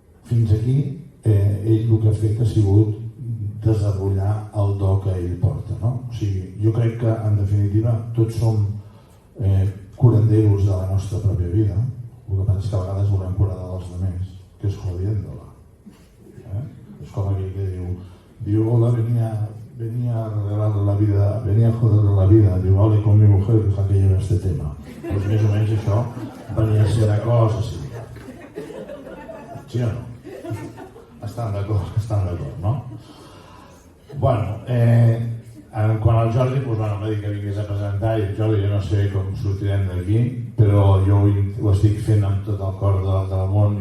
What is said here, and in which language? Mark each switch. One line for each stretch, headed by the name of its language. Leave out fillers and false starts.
Catalan: Fins aquí ell el que ha fet ha sigut desenvolupar el do que ell porta. Jo crec que en definitiva tots som curanderos de la nostra pròpia vida. El que passa és que a vegades volem curar dels altres, que és jodiéndola. És com aquell que diu,
Spanish: hola, venía a arreglar la vida, venía a joder la vida,
Catalan: diu,
Spanish: hable con mi mujer, deja que lleve este tema.
Catalan: Doncs més o menys això venia a ser una cosa així. Sí o no? Estan d'acord, no? Quan el Jordi em va dir que vingués a presentar, i Jordi, jo no sé com sortirem d'aquí, però jo ho estic fent amb tot el cor del món.